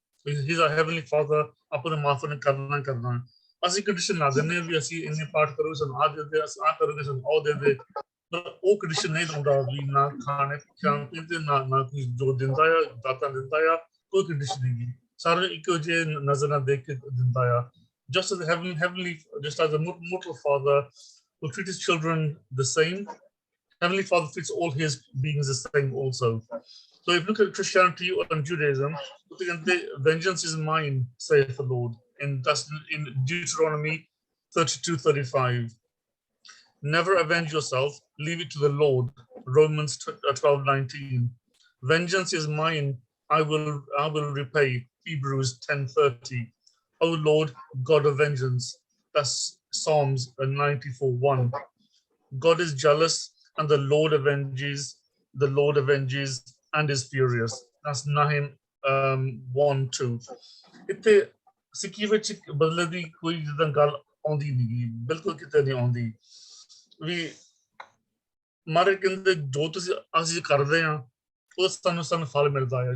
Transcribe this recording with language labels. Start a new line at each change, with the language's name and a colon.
English: He's our heavenly father,
Punjabi: ਆਪਾਂ ਨੂੰ ਮਾਫ ਕਰਨਾ। ਅਸੀਂ ਕੰਡੀਸ਼ਨ ਲਾ ਦਿੰਦੇ ਹਾਂ ਵੀ ਅਸੀਂ ਇੰਨੇ ਪਾਠ ਕਰੋ, ਸਾਨੂੰ ਆਹ ਦੇ ਦੇ, ਆਹ ਕਰੋਗੇ ਸਾਨੂੰ ਉਹ ਦੇ ਦੇ, ਪਰ ਉਹ ਕੰਡੀਸ਼ਨ ਨਹੀਂ ਲਾਉਂਦਾ ਵੀ ਨਾ ਖਾਣੇ ਖਾਣ ਪੀਣ ਤੇ ਨਾ ਕੋਈ ਜੋ ਦਿੰਦਾ ਆ, ਦਾਤਾ ਦਿੰਦਾ ਆ, ਕੋਈ ਕੰਡੀਸ਼ਨ ਨਹੀਂ ਗੀ। ਸਾਰੇ ਇੱਕੋ ਜਿਹੇ ਨਜ਼ਰ ਨਾਲ ਦੇਖ ਕੇ ਦਿੰਦਾ ਆ।
English: Just as the heavenly, just as the mortal father will treat his children the same, Heavenly Father treats all his beings the same also. So if you look at Christianity and Judaism, vengeance is mine, saith the Lord. And that's in Deuteronomy 32:35. Never avenge yourself, leave it to the Lord. Romans 12:19. Vengeance is mine, I will repay. Hebrews 10:30. O Lord, God of vengeance. That's Psalms 94:1. God is jealous and the Lord avenges. The Lord avenges and is furious. That's Nahum 1:2.
Punjabi: ਇੱਥੇ ਸਿੱਖੀ ਵਿੱਚ ਬਦਲੇ ਦੀ ਕੋਈ ਜਿੱਦਾਂ ਗੱਲ ਆਉਂਦੀ ਨਹੀਂ, ਬਿਲਕੁਲ ਕਿਤੇ ਨਹੀਂ ਆਉਂਦੀ ਵੀ। ਮਾਰੇ ਕਹਿੰਦੇ ਜੋ ਤੁਸੀਂ ਅਸੀਂ ਕਰਦੇ ਹਾਂ ਉਹ ਸਾਨੂੰ ਫਲ ਮਿਲਦਾ ਹੈ।